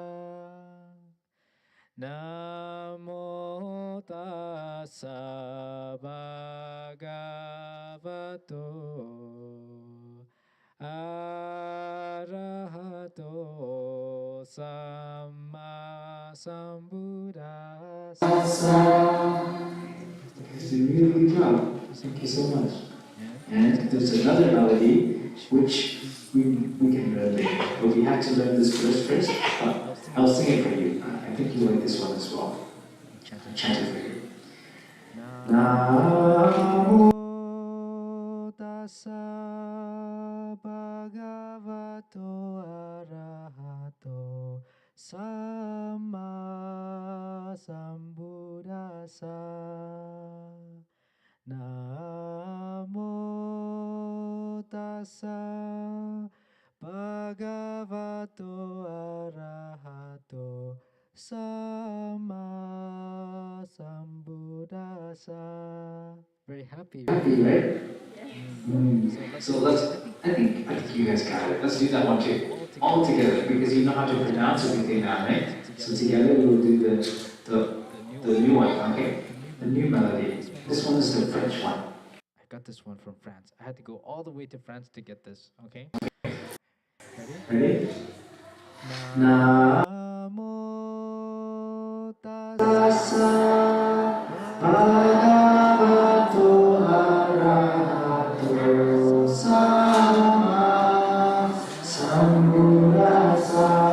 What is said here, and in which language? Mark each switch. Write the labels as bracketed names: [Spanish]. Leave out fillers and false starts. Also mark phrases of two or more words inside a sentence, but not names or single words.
[Pali] Namo tassa bhagavato. Arahato samma sambuddhasa. [English] it's a really good job. Thank you so much. And there's another melody which we can melody. But we have to learn this verse first. I'll sing it for you. I think you like this one as well. I'll chant it for you. [Pali] Namo tassa bhagavato arahato samma sambuddhassa. Namo tassa bhagavato arahato samma sambuddhassa. [English] Very happy. Happy, right? So I think you guys got it. Let's do that one too. All together, because you know how to pronounce everything now, right? So together we will do the new one, okay? The new melody. This one is the French one. I got this one from France. I had to go all the way to France to get this, okay? Ready? [Pali] Namo tassa bhagavato arahato samma sambuddhassa.